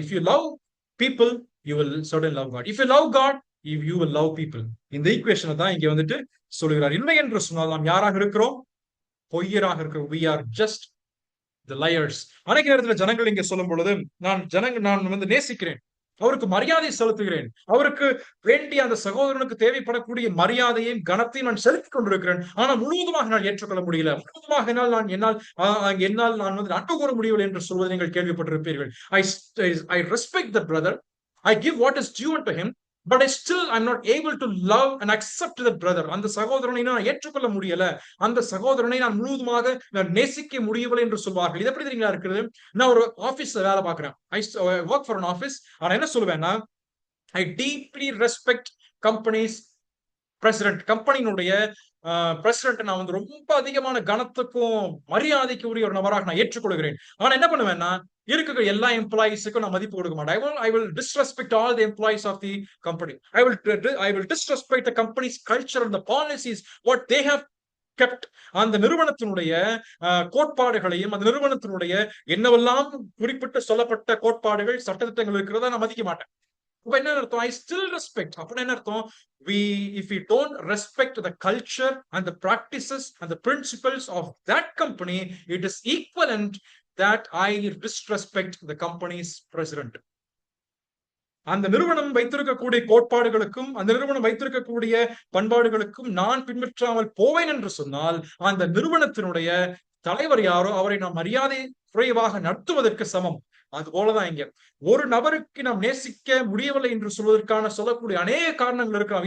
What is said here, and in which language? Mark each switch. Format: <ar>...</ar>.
<en>If you love people, you will certainly love God. If you love God, you will love people.</en> <ta>இந்த ஈக்குவேஷனை தான் இங்க வந்துட்டு சொல்லுகிறார். இல்லை என்று சொன்னால் நாம் யாராக இருக்கிறோம்? பொய்யராக இருக்கிறோம்.</ta> <en>We are just the liars.</en> <ta>அனைத்து நேரத்துல ஜனங்கள் இங்க சொல்லும் பொழுது நான் வந்து நேசிக்கிறேன், அவருக்கு மரியாதை செலுத்துகிறேன், அவருக்கு வேண்டிய அந்த சகோதரனுக்கு தேவைப்படக்கூடிய மரியாதையும் கனத்தையும் நான் செலுத்திக் கொண்டிருக்கிறேன். ஆனா முழுவதுமாக நான் ஏற்றுக்கொள்ள முடியல, முழுவதுமாக என்னால் நான் வந்து அன்பு கூற முடியவில்லை என்று சொல்வதை நீங்கள் கேள்விப்பட்டிருப்பீர்கள்.</ta> <en>I respect the brother, I give what is due unto him, but I'm not able to love and accept that brother.</en> <ta>அந்த சகோதரனை நான் ஏற்றுக்கொள்ள முடியல, அந்த சகோதரனை நான் முழுவதுமாக நான் நேசிக்க முடியவில்லை என்று சொல்வார்கள். இது எப்படி தெரியுங்களா இருக்கிறது? நான் ஒரு ஆபீஸ்ல வேலை பார்க்கிறேன்,</ta> <en>I work for an office.</en> <ta>ஆனா என்ன சொல்லுவேன்னா,</ta> <en>I deeply respect companies president,</en> <ta>கம்பெனியினுடைய president நான் வந்து ரொம்ப அதிகமான கனத்துக்கும் மரியாதைக்கு உரிய ஒரு நபராக நான் ஏற்றுக்கொள்கிறேன். ஆனா என்ன பண்ணுவேன்னா, இருக்கிற எல்லா எம்ப்ளாயிஸுக்கும் நான் மதிப்பு கொடுக்க மாட்டேன்.</ta> <en>I will disrespect all the employees of the company. I will disrespect the company's culture and the policies what they have kept.</en> <ta>அந்த நிறுவனத்தினுடைய கோட்பாடுகளையும் அந்த நிறுவனத்தினுடைய என்னவெல்லாம் குறிப்பிட்டு சொல்லப்பட்ட கோட்பாடுகள் சட்டத்திட்டங்கள் இருக்கிறதா நான் மதிக்க மாட்டேன். என்ன அர்த்தம்?</ta> <en>I still respect.</en> <ta>அப்படின்னா என்ன அர்த்தம்?</ta> <en>If we don't respect the culture and the practices and the principles of that company, it is equivalent that I disrespect the company's president.</en> <ta>அந்த நிறுவனம் வைத்திருக்கக்கூடிய கோட்பாடுகளுக்கும் அந்த நிறுவனம் வைத்திருக்கக்கூடிய பண்பாடுகளுக்கும் நான் பின்பற்றாமல் போவேன் என்று சொன்னால் அந்த நிறுவனத்தினுடைய தலைவர் யாரோ அவரை நாம் மரியாதை குறைவாக நடத்துவதற்கு சமம். அது போலதான் இங்க ஒரு நபருக்கு நாம் நேசிக்க முடியவில்லை என்று சொல்வதற்கான சொல்லக்கூடிய அநேக காரணங்கள் இருக்கலாம்.</ta>